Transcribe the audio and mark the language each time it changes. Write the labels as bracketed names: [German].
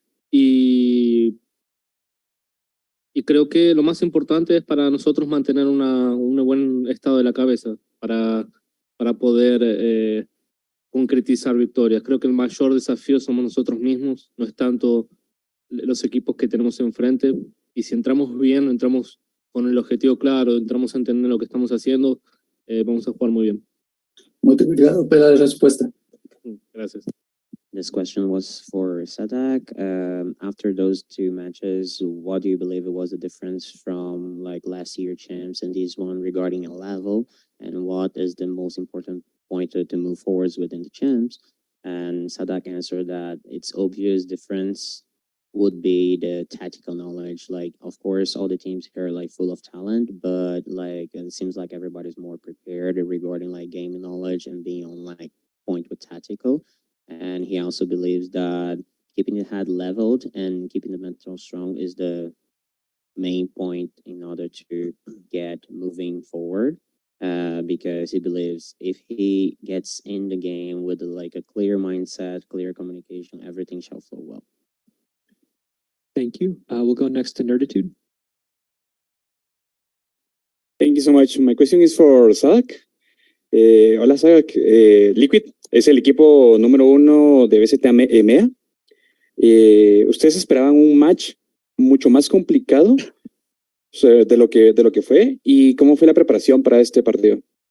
[Spanish] Y creo que lo más importante es para nosotros mantener un buen estado de la cabeza para poder concretizar victorias. Creo que el mayor desafío somos nosotros mismos, no es tanto los equipos que tenemos enfrente. Y si entramos bien, entramos con el objetivo claro, entramos a entender lo que estamos haciendo, vamos a jugar muy bien. [Portuguese] Muy obrigado pela respuesta. [Spanish] Gracias. [English] This question was for Sadak. After those two matches, what do you believe it was the difference from like last year champs and this one regarding a level? And what is the most important point to move forwards within the champs? And Sadak answered that it's obvious difference would be the tactical knowledge. Like, of course, all the teams here are like full of talent, but like it seems like everybody's more prepared regarding like game knowledge and being on like point with tactical. And he also believes that keeping the head leveled and keeping the mental strong is the main point in order to get moving forward. Because he believes if he gets in the game with like a clear mindset, clear communication, everything shall flow well. Thank you. We'll go next to Nerditude. Thank you so much. My question is for Sadak. [Spanish] Hola Sadak. Liquid es el equipo número 1 de BCT EMEA. ¿Ustedes esperaban un match mucho más complicado de lo que fue? ¿Y cómo fue la preparación para este partido?